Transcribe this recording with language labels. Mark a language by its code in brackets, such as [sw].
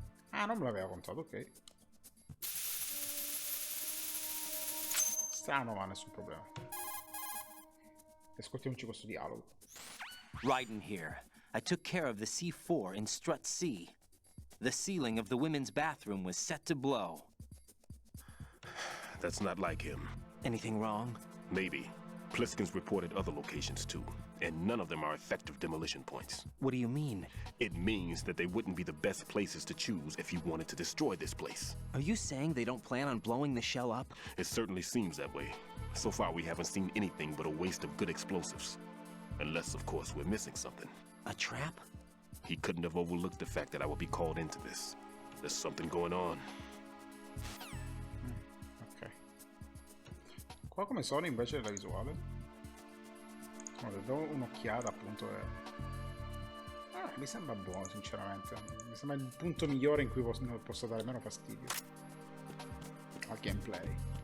[it] Ah, non me l'aveva contato, ok. Strano, ma nessun problema. Ascoltiamoci questo dialogo. [en] Raiden here. I took care of the C4 in Strut C. The ceiling of the women's bathroom was set to blow. That's not like him. Anything wrong? Maybe. Pliskin's reported other locations too, and none of them are effective demolition points. What do you mean? It means that they wouldn't be the best places to choose if you wanted to destroy this place. Are you saying they don't plan on blowing the shell up? It certainly seems that way. So far we haven't seen anything but a waste of good explosives. Unless, of course, we're missing something. A trap? He couldn't have overlooked the fact that I would be called into this. There's something going on. Ok. [it] Qua come sono invece della visuale? Allora, do un'occhiata appunto e... mi sembra buono sinceramente. Mi sembra il punto migliore in cui posso dare meno fastidio al gameplay.